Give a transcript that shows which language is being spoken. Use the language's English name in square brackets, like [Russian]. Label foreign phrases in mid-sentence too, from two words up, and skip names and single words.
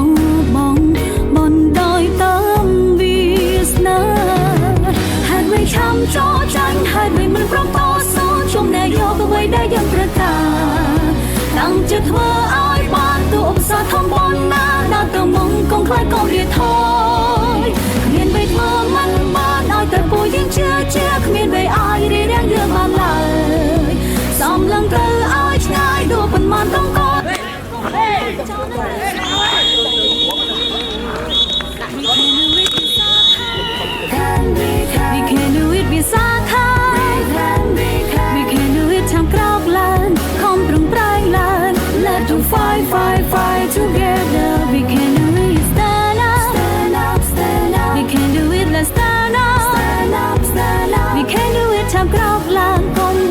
[Khmer] បណ្ដោយតាមវាសនាហេតុមិនខំចោលចាញ់ហេតុមិនព្រមតស៊ូជុំអ្នកយកអ្វីដែលយើងត្រូវការតាំងចិត្តធ្វើឲ្យបានទូឧបសគ្គធំប៉ុណ្ណាដល់ទៅមុំកុំខ្លាចកុំរៀថយគ្មានអ្វីធ្វើមិនបានឲ្យតែពួកយើងជឿគ្មានអ្វីឲ្យរៀបរៀងយើងបានឡើយសំឡឹងត្រូវឲ្យឆ្ងាយដូចប៉ុន្មានដងក៏ [English] We can do it វិសាខា We can do it [Khmer] ចាំក្រោកឡើងខំប្រឹងប្រែងឡើង [English] Let's do fight together We can do it stand up We can do it let's stand up We can do it [Khmer] ចាំក្រោកឡើង